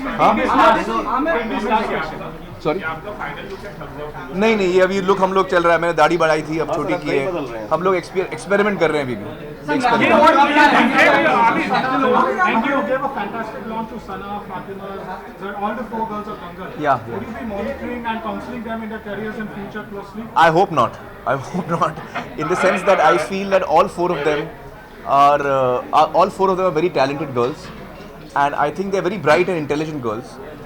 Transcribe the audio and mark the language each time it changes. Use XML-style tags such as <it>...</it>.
<en>We'll take this last question.</en> <hi>Sorry नहीं ये अभी लुक हम लोग चल रहा है, मैंने दाढ़ी बढ़ाई थी अब छोटी की है, हम लोग एक्सपेरिमेंट कर रहे हैं अभी भी।</hi> <en>Thank you. You gave a fantastic launch to Sana, Fatima, all the 4 girls of Dangal. Yeah. Would you be monitoring and counseling them in their careers and future closely? I hope not. In the sense that I feel that all 4 of them are very talented girls, and I think they're very bright and intelligent girls.</en>